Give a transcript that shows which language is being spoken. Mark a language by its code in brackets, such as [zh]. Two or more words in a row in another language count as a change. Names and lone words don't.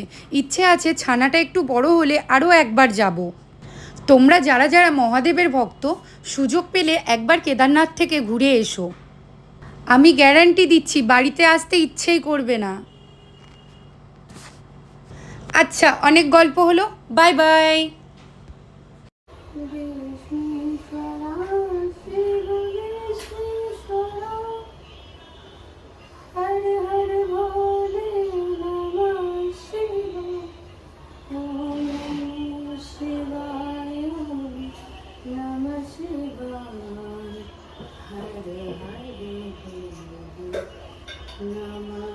[bn] ইচ্ছে আছে ছানাটা একটু বড় হলে আরও একবার যাব। তোমরা যারা যারা মহাদেবের ভক্ত, সুযোগ পেলে একবার কেদারনাথ থেকে ঘুরে এসো। আমি গ্যারান্টি দিচ্ছি বাড়িতে আসতে ইচ্ছেই করবে না। আচ্ছা, অনেক গল্প হলো, বাই বাই। [hi] हर हर भोले नमः शिवाय ओम नमः शिवाय ओम नमः शिवाय हर हर भोले नमः